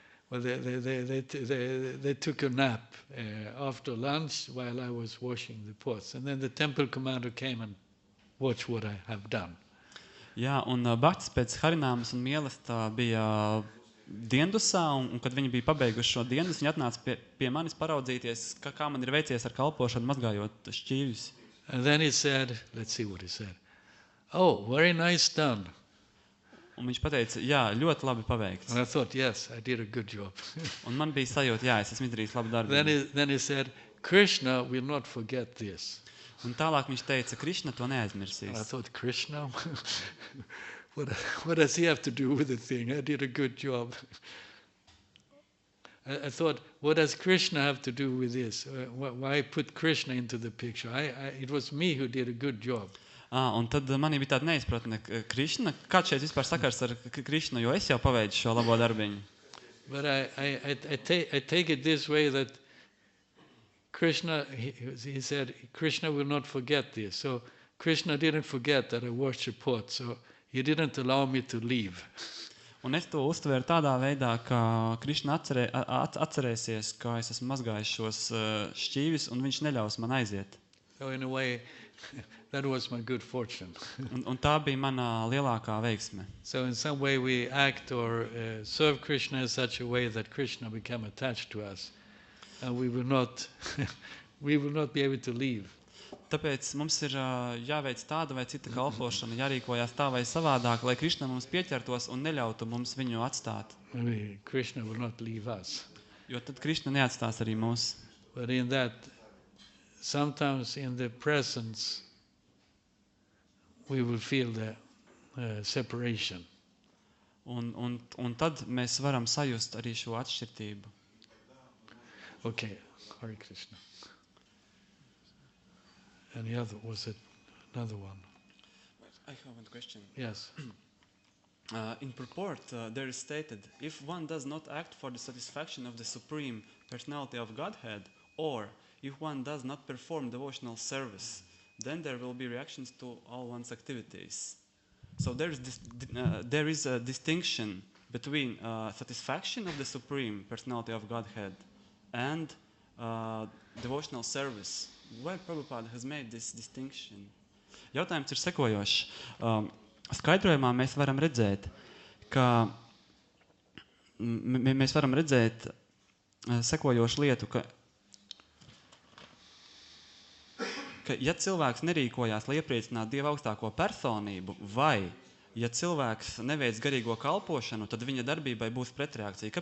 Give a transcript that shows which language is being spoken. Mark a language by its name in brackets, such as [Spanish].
[English] Well, they took a nap after lunch while I was washing the pots, and then the temple commander came and watched what I have done. [Latvian] Jā, un bhaktas pēc Harināmas un mielasta bija diendusā, un kad viņi bija pabeiguši šo diendus, viņi atnāca pie manis paraudzīties, kā man ir veicies ar kalpošanu, mazgājot šķīvjus. [English] And then he said, let's see what he said. Oh, very nice done. [Latvian] Un viņš pateica, jā, ļoti labi paveikts. [English] And I thought, yes, I did a good job. [Latvian] Un man bija sajūta, jā, es esmu izdarījis labu darbu. [English] Then he said, Krishna will not forget this. [Latvian] Un tālāk viņš teica, Krishna to neaizmirsīs. [English] And I thought, Krishna? What does he have to do with the thing? I did a good job. I thought, what does Krishna have to do with this? Why put Krishna into the picture? It was me who did a good job. [Latvian] Un tad manī bija tāda neizpratne, Krishna, kāds šeit vispār sakars ar Krishnu, jo es jau paveicu šo labo darbiņu. [English] But I take it this way that Krishna, he said, Krishna will not forget this. So Krishna didn't forget that I washed the pot, so he didn't allow me to leave. [Latvian] Un es to uztvēru tādā veidā, ka Krishna atcerēsies, ka es esmu mazgājis šos šķīvis, un viņš neļaus man aiziet. [English] So in a way, that was my good fortune. [Latvian] Un tā bija mana lielākā veiksme. [English] So in some way we act or serve Krishna in such a way that Krishna become attached to us. and we will not we will not be able to leave. [Latvian] Tāpēc mums ir jāveic tāda vai cita kalpošana, jārīkojās tā vai savādāk, lai Krišna mums pieķertos un neļautu mums viņu atstāt. [English] Krishna will not leave us. [Latvian] Jo tad Krišna neatstās arī mūs. [English] But in that, sometimes in the presence, we will feel the separation. [Latvian] Un tad mēs varam sajust arī šo atšķirtību. [English] Okay, Hare Krishna. Any other? Was it another one? I have one question. Yes. In purport, there is stated, if one does not act for the satisfaction of the Supreme Personality of Godhead, or if one does not perform devotional service, then there will be reactions to all one's activities. So there is a distinction between satisfaction of the Supreme Personality of Godhead and devotional service. Why Prabhupada has made this distinction? [Latvian] Jautājums ir sekojošs. Skaidrojumā mēs varam redzēt, ka mēs varam redzēt sekojošu lietu, ka ja cilvēks nerīkojās, lai iepriecinātu Dieva augstāko personību, vai ja cilvēks neveic garīgo kalpošanu, tad viņa darbībai būs pretreakcija.